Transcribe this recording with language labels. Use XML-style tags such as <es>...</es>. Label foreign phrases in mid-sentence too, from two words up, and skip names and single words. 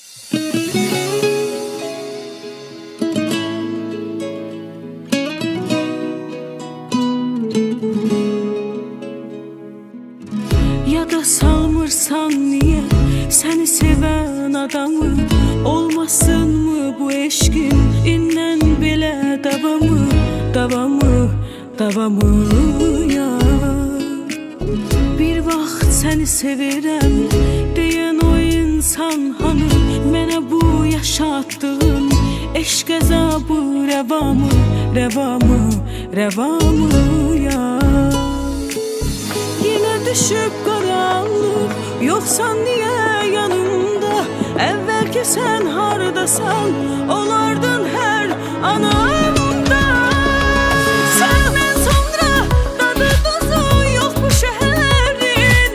<az>Yada salmırsan niye seni seven adamı? Olmasın mı bu eşkin innen belə davamı, davamı, davamı ya? Bir vaxt səni sevirəm deyən o insan hanı? Mənə bu yaşatdığın eşq əzabı rəvamı, rəvamı, rəvamı ya?</az> <tr>Yine düşüp karanlık, yoksan niye yanımda? Evvelki sen hardasan, olardın her anımda. Senden sonra tadı tuzu yok bu şehrin.</tr>